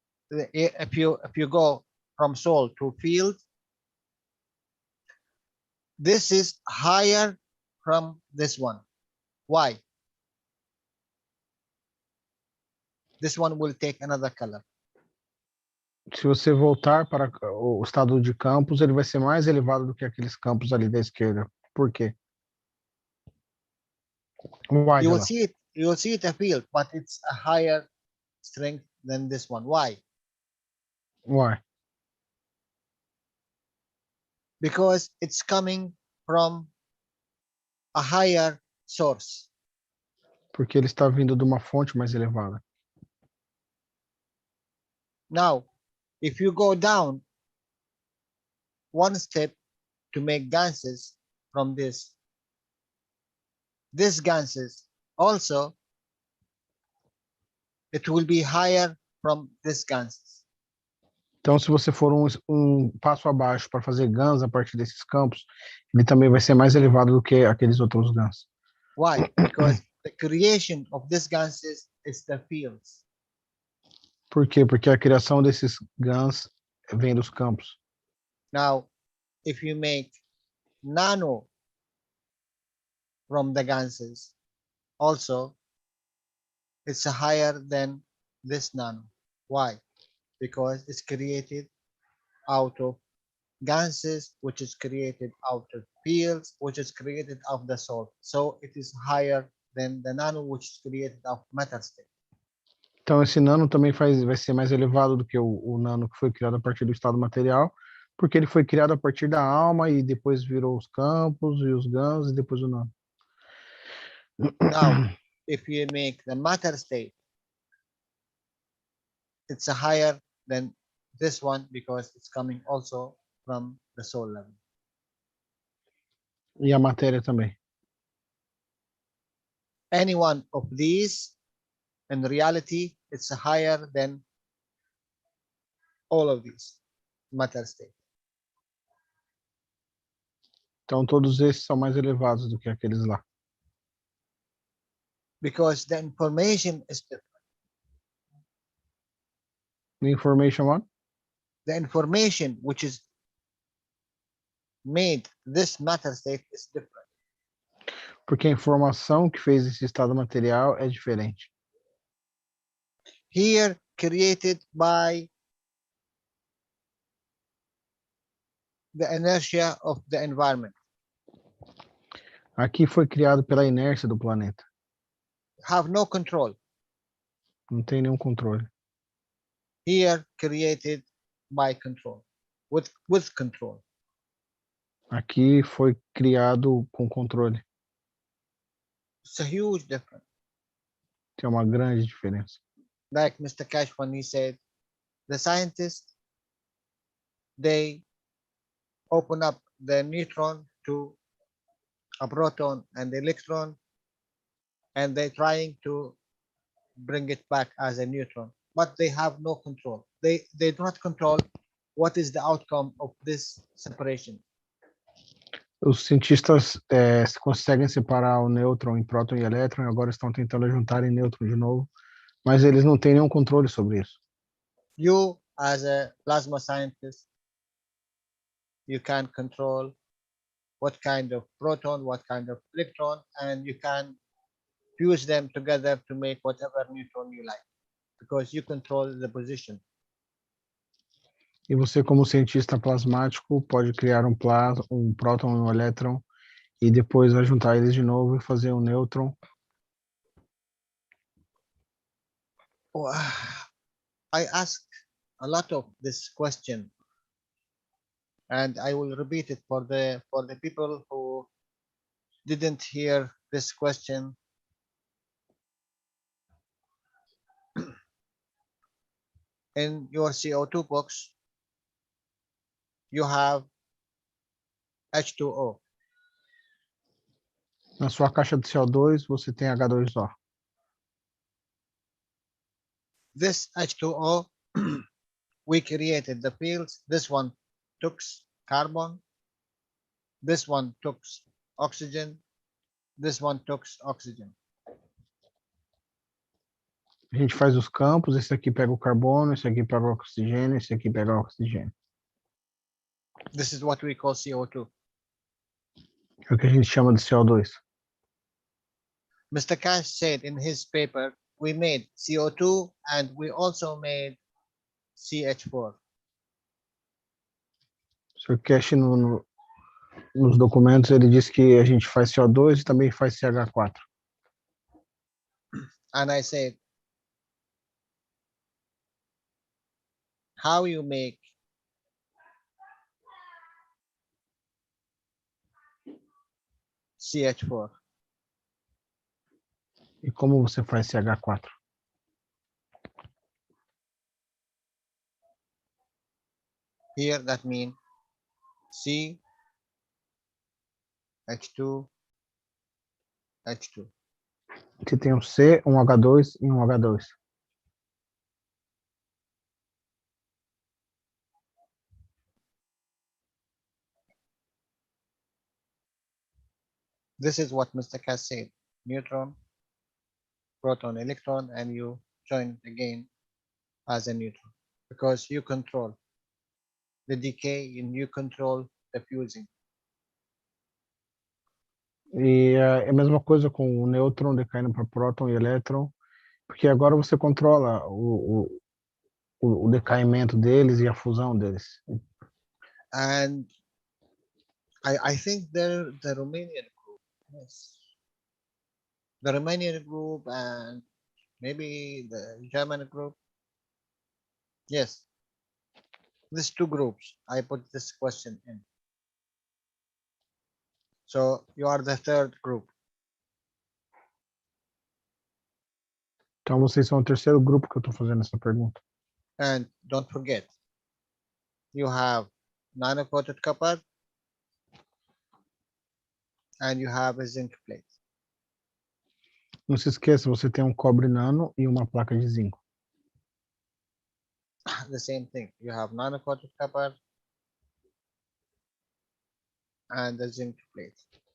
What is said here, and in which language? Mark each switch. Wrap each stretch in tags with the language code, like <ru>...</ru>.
<en>If you go from soul to field, this is higher from this one. Why? This one will take another color.</en> <pt>Se você voltar para o estado de campos, ele vai ser mais elevado do que aqueles campos ali da esquerda. Por quê?</pt> <en>Why, You will Jalal? see it a field, but it's a higher strength than this one. Why? Why? Because it's coming from a higher source.</en> <pt>Porque ele está vindo de uma fonte mais elevada.</pt> <en>Now, if you go down one step to make ganses from this ganses also, it will be higher from this ganses.</en> <pt>Então, se você for um passo abaixo para fazer GANs a partir desses campos, ele também vai ser mais elevado do que aqueles outros GANs.</pt> <en>Why? Because the creation of this ganses is the fields.</en> <pt>Por quê? Porque a criação desses GANs vem dos campos.</pt> <en>Now, if you make nano from the ganses, also, it's higher than this nano. Why? Because it's created out of ganses, which is created out of fields, which is created out of the soul. So it is higher than the nano, which is created out of matter state.</en> <pt>Então, esse nano também vai ser mais elevado do que o nano que foi criado a partir do estado material, porque ele foi criado a partir da alma e depois virou os campos e os GANs e depois o nano.</pt> <en>Now, if you make the matter state, it's higher than this one because it's coming also from the soul level.</en> <pt>E a matéria também.</pt> <en>Any one of these, in reality, it's higher than all of these matter state.</en> <pt>Então, todos esses são mais elevados do que aqueles lá.</pt> <en>Because the information is different. The information what? The information which is made this matter state is different.</en> <pt>Porque a informação que fez esse estado material é diferente.</pt> <en>Here, created by the inertia of the environment.</en> <pt>Aqui foi criado pela inércia do planeta.</pt> <en>Have no control.</en> <pt>Não tem nenhum controle.</pt> <en>Here, created by control, with control.</en> <pt>Aqui foi criado com controle.</pt> <en>It's a huge difference.</en> <pt>Tem uma grande diferença.</pt> <en>Like Mr. Keshe, when he said, the scientists, they open up the neutron to a proton and electron, and they're trying to bring it back as a neutron, but they have no control. They do not control what is the outcome of this separation.</en> <pt>Os cientistas conseguem separar o nêutron em próton e elétron e agora estão tentando juntar em nêutron de novo, mas eles não têm nenhum controle sobre isso.</pt> <en>You, as a plasma scientist, you can control what kind of proton, what kind of electron, and you can fuse them together to make whatever neutron you like, because you control the position.</en> <pt>E você, como cientista plasmático, pode criar um próton e um elétron e depois vai juntar eles de novo e fazer um nêutron.</pt> <en>I asked a lot of this question, and I will repeat it for the people who didn't hear this question. In your CO2 box, you have H2O.</en> <pt>Na sua caixa de CO2, você tem H2O.</pt> <en>This H2O, we created the fields. This one took carbon. This one took oxygen. This one took oxygen.</en> <pt>A gente faz os campos, esse aqui pega o carbono, esse aqui pega o oxigênio, esse aqui pega o oxigênio.</pt> <en>This is what we call CO2.</en> <pt>É o que a gente chama de CO2.</pt> <en>Mr. Keshe said in his paper, we made CO2 and we also made CH4.</en> <pt>O Sr. Keshe, nos documentos, ele diz que a gente faz CO2 e também faz CH4.</pt> <en>And I said, how you make CH4?</en> <pt>E como você faz CH4? Here that means C, H2, H2. Você tem um C, um H2 e um H2.</pt> <en>This is what Mr. Keshe said. Neutron, proton, electron, and you join again as a neutron. Because you control the decay and you control the fusing.</en> <pt>E é a mesma coisa com o nêutron decaindo para próton e elétron, porque agora você controla o decaimento deles e a fusão deles.</pt> <en>And I think the Romanian group, yes, the Romanian group and maybe the German group, yes, these two groups, I put this question in. So you are the third group.</en> <pt>Então vocês são o terceiro grupo que eu estou fazendo essa pergunta.</pt> <en>And don't forget, you have nano-coated copper and you have a zinc plate.</en> <pt>Não se esqueça, você tem um cobre nano e uma placa de zinco.</pt> <en>The same thing. You have nano-coated copper and a zinc plate.</en>